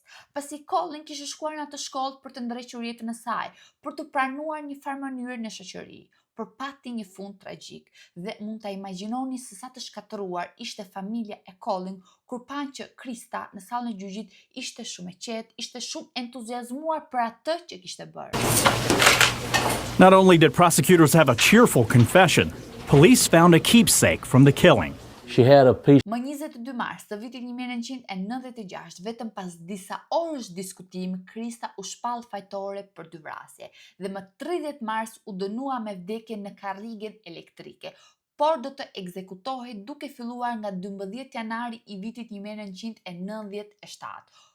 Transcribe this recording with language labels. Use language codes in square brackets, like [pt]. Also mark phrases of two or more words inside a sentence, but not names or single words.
[sq] Pasi Colin kishte shkuar në atë shkollë për të ndrequr jetën e saj, për të pranuar një farë mënyrë në shoqëri, por pati një fund tragjik dhe mund ta imagjinoni se sa të shkatëruar ishte familja e Colin kur panë që Krista në sallën e gjyqit ishte shumë e qetë, ishte shumë entuziazmuar për atë që kishte bërë. [en] Not only did prosecutors have a cheerful confession, police found a keepsake from the killing. She had a piece. [sq] Më 22 mars të vitit 1996, vetëm pas disa orësh diskutimi, Krista u shpall fajtore për 2 vrasje dhe më 30 mars u dënua me vdekje në karrigen elektrike, por do të ekzekutohej duke filluar nga 12 janari i vitit 1997.